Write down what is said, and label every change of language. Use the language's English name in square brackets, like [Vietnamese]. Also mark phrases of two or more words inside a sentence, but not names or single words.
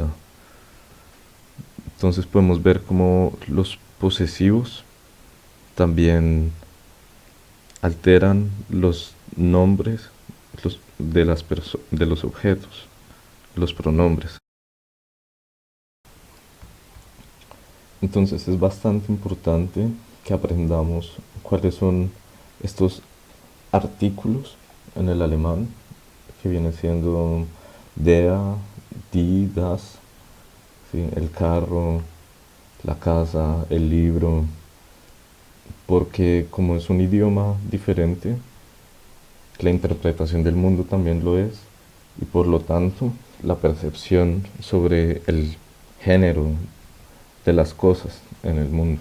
[Spanish] Entonces podemos ver cómo los posesivos también alteran los nombres de los objetos, los pronombres. Entonces es bastante importante que aprendamos cuáles son estos artículos en el alemán, que viene siendo [German] der, die, das, [Spanish] ¿sí? El carro, la casa, el libro, porque como es un idioma diferente, la interpretación del mundo también lo es, y por lo tanto la percepción sobre el género de las cosas en el mundo.